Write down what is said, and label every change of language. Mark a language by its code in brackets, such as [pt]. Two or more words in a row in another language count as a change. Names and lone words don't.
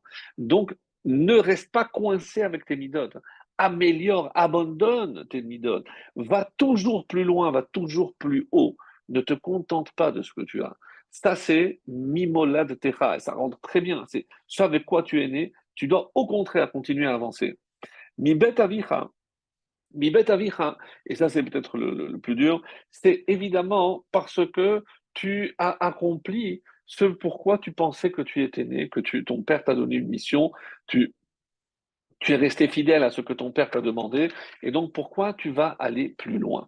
[fr] Donc, ne reste pas coincé avec tes midot. Améliore, abandonne tes midot. Va toujours plus loin, va toujours plus haut. Ne te contente pas de ce que tu as. Ça, c'est [he] ממולד תך. [fr] Et ça rentre très bien. C'est ce avec quoi tu es né. Tu dois au contraire continuer à avancer. [he] מבית אביך, מבית אביך, [fr] et ça c'est peut-être le plus dur, c'est évidemment parce que tu as accompli ce pourquoi tu pensais que tu étais né, que ton père t'a donné une mission, tu, tu es resté fidèle à ce que ton père t'a demandé, et donc pourquoi tu vas aller plus loin.